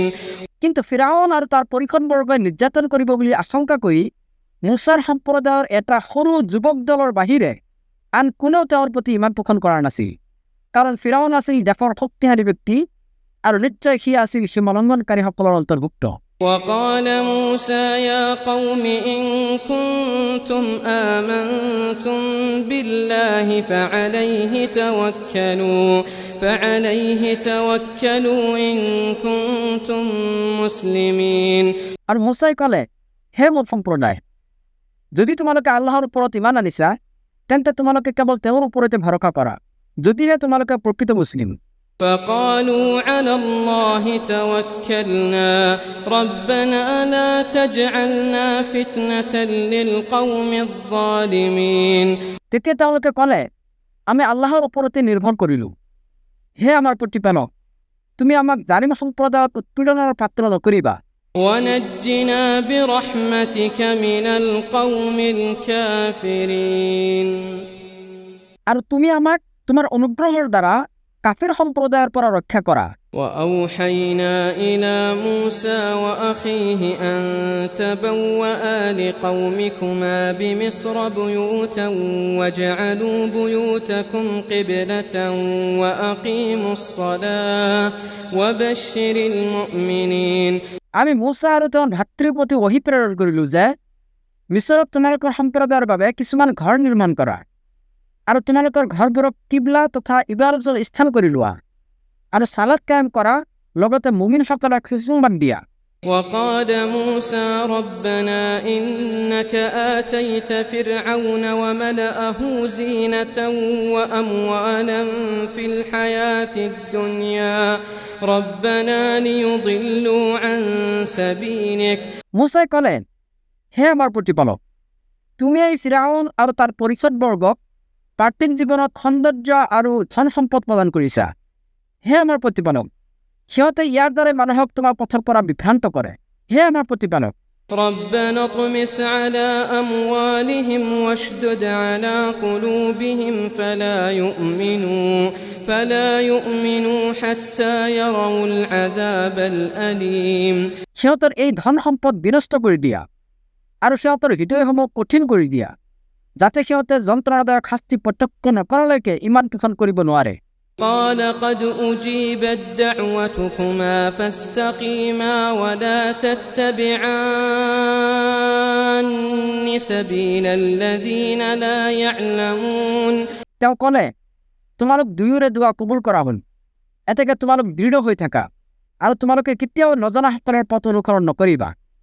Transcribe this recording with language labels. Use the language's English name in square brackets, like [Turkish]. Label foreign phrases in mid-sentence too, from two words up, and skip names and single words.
[Assamese] কিন্তু ফিৰাউন আৰু তাৰ পৰিষদবৰ্গই নিৰ্যাতন কৰিব বুলি আশংকা কৰি মুছাৰ সম্প্ৰদায়ৰ এটা সৰু যুৱক দলৰ বাহিৰে আন কোনেও তেওঁৰ প্ৰতি ইমান পোষণ কৰা নাছিল। কাৰণ ফিৰাউন আছিল দেশৰ শক্তিশালী ব্যক্তি আৰু নিশ্চয় সি আছিল সীমালংঘনকাৰীসকলৰ অন্তৰ্ভুক্ত। [Arabic] وقال موسى يا قوم إن كنتم آمنتم بالله فعليه توكلوا إن كنتم مسلمين [Assamese] আৰু মুছাই ক'লে, হে মোৰ সম্প্ৰদায়, যদি তোমালোকে আল্লাহৰ ওপৰত ইমান আনিছা, তেন্তে তোমালোকে কেৱল তেওঁৰ ওপৰতে ভৰসা কৰা, যদিহে তোমালোকে প্ৰকৃত মুছলিম। [Arabic] فقالوا على الله توكلنا ربنا لا تجعلنا فتنة للقوم الظالمين [Assamese] তেতিয়া তেওঁলোকে ক'লে, আমি আল্লাহৰ ওপৰতে নিৰ্ভৰ কৰিলোঁ। হে আমাৰ প্ৰতিপালক, তুমি আমাক জালিম সম্প্ৰদায়ত উৎপীড়নৰ পাত্ৰ নকৰিবা। [Arabic] ونجنا برحمتك من القوم الكافرين [Assamese] আৰু তুমি আমাক তোমাৰ অনুগ্ৰহৰ দ্বাৰা কাফিৰ সম্প্ৰদায়ৰ পৰা ৰক্ষা কৰা। [Arabic] وأوحينا إلى موسى وأخيه أن تبوأ لقومكما بمصر بيوتا واجعلوا بيوتكم قبلة وأقيموا الصلاة وبشر المؤمنين [Assamese] আমি মুছা আৰু তেওঁৰ ভাতৃৰ প্ৰতি ওহী প্ৰেৰণ কৰিলোঁ যে মিছৰত তোমালোকৰ সম্প্ৰদায়ৰ বাবে কিছুমান ঘৰ নিৰ্মাণ কৰা আৰু তোমালোকৰ ঘৰবোৰক কিবলা তথা ইবাদতৰ স্থান কৰি লোৱা আৰু সালাত কায়েম কৰা, লগতে মুমিনসকলক সুসংবাদ দিয়া। [Arabic] وقال موسى ربنا إنك آتيت فرعون وملأه زينة وأموالا في الحياة الدنيا ربنا ليضلوا عن سبيلك [Assamese] মুছাই ক'লে, হে আমাৰ প্ৰতিপালক, তুমি এই ফিৰাউন আৰু তাৰ পৰিষদবৰ্গক পাৰ্থিৱ জীৱনত সৌন্দৰ্য আৰু ধন সম্পদ প্ৰদান কৰিছা। হে আমাৰ প্ৰতিপালক, সিহঁতে ইয়াৰ দ্বাৰাই মানুহক তোমাৰ পথৰ পৰা বিভ্ৰান্ত কৰে। হে আমাৰ প্ৰতিপালক, [Arabic] ربنا اطمس على أموالهم واشدد على قلوبهم فلا يؤمنوا حتى يروا العذاب الأليم [Assamese] সিহঁতৰ এই ধন সম্পদ বিনষ্ট কৰি দিয়া আৰু সিহঁতৰ হৃদয়সমূহ কঠিন কৰি দিয়া, যাতে সিহঁতে যন্ত্ৰণাদায়ক শাস্তি প্ৰত্যক্ষ নকৰালৈকে ইমান পোষণ কৰিব নোৱাৰে। [Arabic] قال قد أجيبت دعوتكما فاستقيما ولا تتبعان سبيل الذين لا يعلمون [Assamese] তেওঁ ক'লে, তোমালোক দুয়োৰে দোৱা কবুল কৰা হ'ল, এতেকে তোমালোক দৃঢ় হৈ থাকা আৰু তোমালোকে কেতিয়াও নজনাসকলৰ পথ অনুসৰণ নকৰিবা।